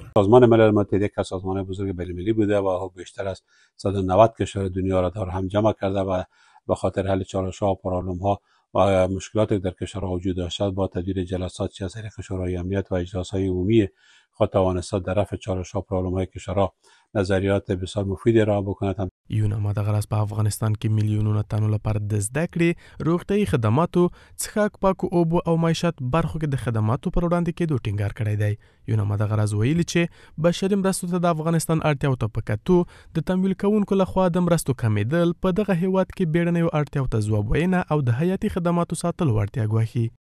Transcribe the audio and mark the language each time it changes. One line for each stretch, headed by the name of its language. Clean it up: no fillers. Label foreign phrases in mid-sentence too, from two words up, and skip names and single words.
Persian: سازمان ملل متحد یک از سازمان بزرگ بین‌المللی بوده و بیشتر از 190 کشور دنیا را دور هم جمع کرده و به خاطر حل چالش‌ها و پرابلم‌ها و مشکلات در کشورها وجود داشته با تدبیر جلسات چه از طریق شورای امنیت و اجلاس‌های عمومی خود توانسته در رفع چالش‌ها و پرابلم‌های کشورها نظریات بسیار مفیدی را بکند.
Pashto: یوناما دغه راز په افغانستان کې میلیونونه تنو لپاره د زده کړې، روغتیايي خدماتو، څښاک پاکو اوبو او معیشت برخو کې د خدماتو پر وړاندې کېدو ټینګار کړی دی. یوناما دغه راز ویلي چې بشري مرستو ته د افغانستان اړتیاو ته په کتو د تمویل کوونکو لخوا د مرستو کمیدل په دغه هیواد کې بیړنیو اړتیاو ته ځواب ویونه او د حیاتي خدماتو ساتلو اړتیا ګواښي.